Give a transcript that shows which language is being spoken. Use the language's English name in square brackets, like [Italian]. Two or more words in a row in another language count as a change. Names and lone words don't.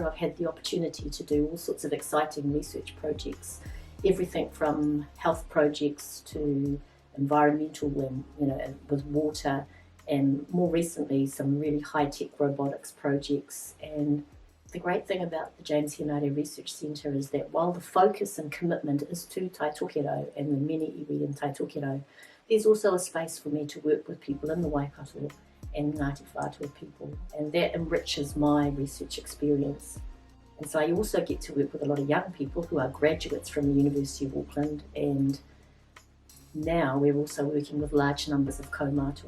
[English] I've had the opportunity to do all sorts of exciting research projects, everything from health projects to environmental, with water, and more recently some really high-tech robotics projects. And the great thing about the James Henare Research Centre is that while the focus and commitment is to Tai Tokero and the mene iwi in Tai Tokero, there's also a space for me to work with people in the Waikato and Ngāti Whātua people, and that enriches my research experience. And so I also get to work with a lot of young people who are graduates from the University of Auckland, and now we're also working with large numbers of kaumātua.